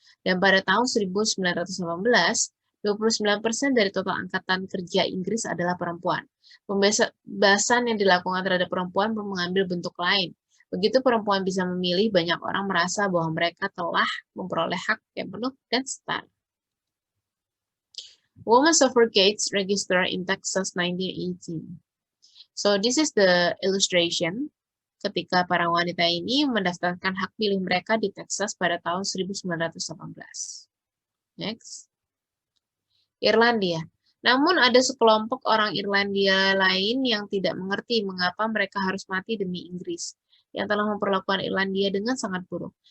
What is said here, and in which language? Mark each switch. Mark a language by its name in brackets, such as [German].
[Indonesian] Dan pada tahun 1918, 29% dari total angkatan kerja Inggris adalah perempuan. Pembebasan yang dilakukan terhadap perempuan pun mengambil bentuk lain. Begitu perempuan bisa memilih, banyak orang merasa bahwa mereka telah memperoleh hak yang penuh dan setara. [English] Women suffragettes registered in Texas 1918. So this is the illustration [Indonesian] ketika para wanita ini mendaftarkan hak pilih mereka di Texas pada tahun 1918. Next. Irlandia. Namun ada sekelompok orang Irlandia lain yang tidak mengerti mengapa mereka harus mati demi Inggris, yang telah memperlakukan Irlandia dengan sangat buruk.